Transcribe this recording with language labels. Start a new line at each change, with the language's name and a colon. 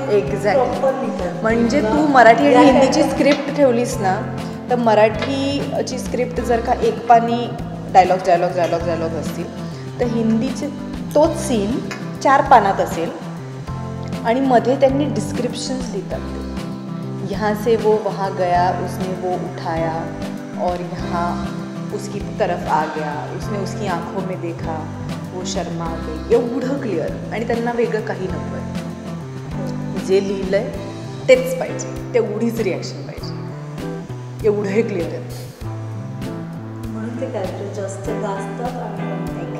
Marathi: Exactly. म्हणजे तू मराठी आणि हिंदीची स्क्रिप्ट ठेवलीस ना तर मराठीची स्क्रिप्ट जर का एक पानी डायलॉग असतील तर हिंदीचे तोच सीन 4 पानात असेल आणि मध्ये त्यांनी डिस्क्रिप्शन्स लिहितात.
Hindi: यहाँ से वो वहाँ गया, उसने वो उठाया और यहाँ उसकी तरफ आ गया, उसने उसकी आँखों में देखा, वो शर्मा गे
Marathi: एवढं क्लिअर, आणि त्यांना वेगळं काही नको आहे. जे लिहिलं आहे तेच पाहिजे, तेवढीच रिॲक्शन पाहिजे, एवढं हे क्लिअर आहे. म्हणून ते कॅरेक्टर जास्त गाजतात आणि